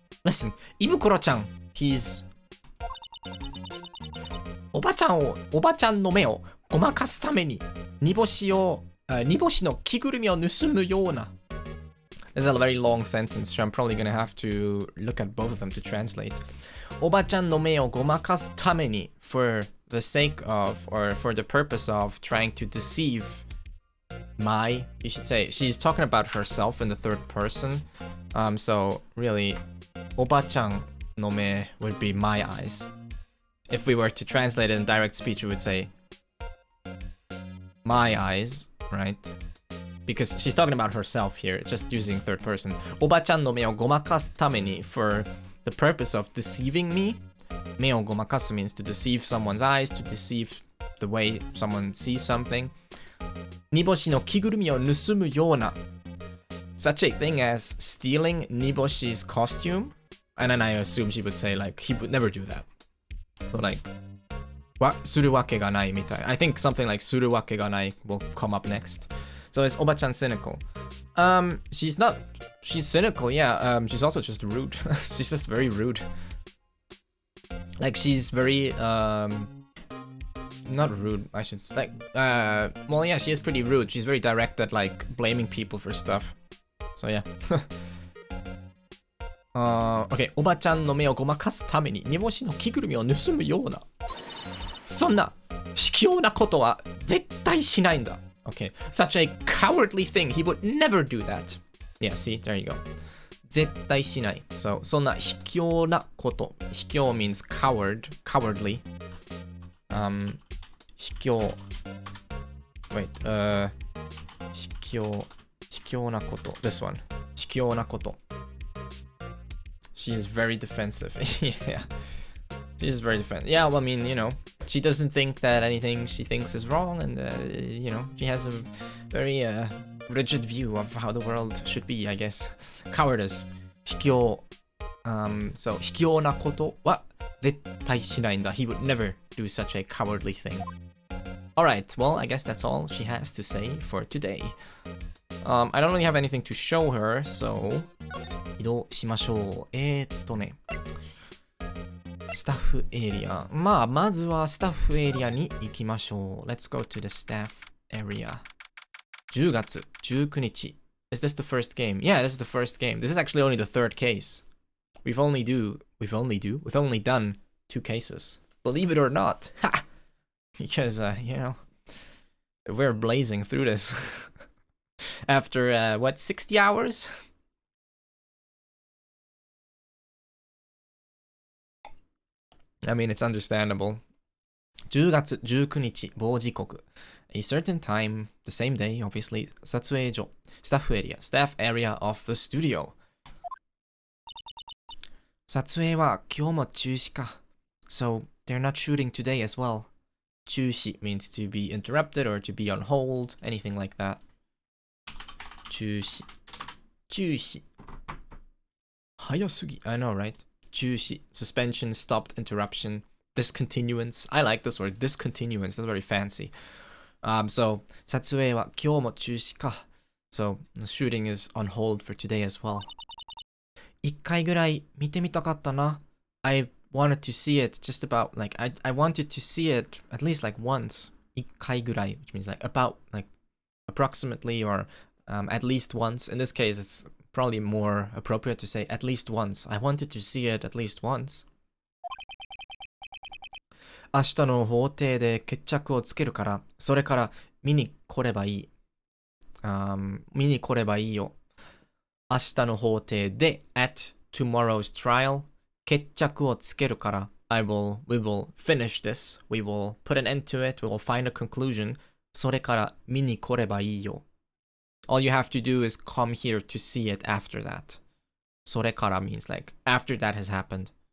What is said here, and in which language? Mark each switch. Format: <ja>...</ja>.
<en>Listen, 胃袋ちゃん. He's...</en> <ja>おばちゃんの目をごまかすために煮干しの着ぐるみを盗むような.</ja> <en>This is a very long sentence, so I'm probably gonna have to look at both of them to translate.</en> <ja>おばちゃんの目をごまかすために</ja> <en>for the sake of, or for the purpose of trying to deceive you should say. She's talking about herself in the third person. So really, おばちゃんの目 would be my eyes. If we were to translate it in direct speech, we would say my eyes, right? Because she's talking about herself here, just using third person.</en> <ja>おばちゃんの目をごまかすために</ja> <en>for the purpose of deceiving me. 目をごまかす means to deceive someone's eyes, to deceive the way someone sees something.</en> <ja>煮干しの着ぐるみを盗むような.</ja> <en>such a thing as stealing Niboshi's costume, and then I assume she would say like he would never do that. So like,</en> <ja>suru wake ga nai mitai.</ja> <en>I think something like suru wake ga nai will come up next. So is Oba-chan cynical? She's not. She's cynical, yeah. She's also just rude. She's just very rude. Like she's very not rude. I should say. Like well, yeah, she is pretty rude. She's very direct at like blaming people for stuff. So yeah. Okay.</en> <ja>おばちゃんの目をごまかすために煮干しの着ぐるみを盗むような。そんな卑怯なことは絶対しないんだ。</ja> <en>Okay, such a cowardly thing. He would never do that. Yeah, see, there you go.</en> <ja>絶対しない。 So, そんな卑怯なこと。</ja> <en>卑怯 means cowardly.</en> <ja>卑怯。Wait, 卑怯なこと。This one. 卑怯なこと。</ja> <en>She is very defensive. Yeah. She's very defensive. Yeah, well, I mean, you know, she doesn't think that anything she thinks is wrong, and you know, she has a very rigid view of how the world should be, I guess. Cowardice. 卑怯.</en> <ja>So 卑怯なことは絶対しないんだ.</ja> <en>He would never do such a cowardly thing. Alright, well, I guess that's all she has to say for today. I don't really have anything to show her, so</en> <ja>移動しましょう。ね。スタッフエリア。まあ、まずはスタッフエリアに行きましょう。</ja> <en>Let's go to the staff area. 10月19日。Is this the first game? Yeah, this is the first game. This is actually only the third case. We've only done 2 cases. Believe it or not. Ha! Because, you know, we're blazing through this. After, what, 60 hours? I mean, it's understandable.</en> <ja>10月19日、某時刻。</ja> <en>A certain time, the same day, obviously,</en> <ja>撮影所、</ja> <en>staff area of the studio.</en> <ja>撮影は今日も中止か。</ja> <en>So, they're not shooting today as well. 中止 means to be interrupted or to be on hold, anything like that. 中止。早すぎ。I know, right? 中止 suspension, stopped, interruption, discontinuance. I like this word, discontinuance. That's very fancy.</en> <ja>So 撮影は今日も中止か.</ja> <en>So the shooting is on hold for today as well.</en> <ja>一回ぐらい見てみたかったな.</ja> <en>I wanted to see it just about like I wanted to see it at least like once. 一回ぐらい, which means like about like approximately or at least once. In this case, it's probably more appropriate to say at least once. I wanted to see it at least once.</en> <ja>明日の法廷で決着をつけるから、それから見に来ればいい。見に来ればいいよ。明日の法廷で</ja> <en>at tomorrow's trial</en> <ja>決着をつけるから</ja> <en>we will finish this. We will put an end to it. We will find a conclusion.</en> <ja>それから見に来ればいいよ。</ja> <en>All you have to do is come here to see it after that.</en> <ja>それから</ja> <en>means like after that has happened.</en>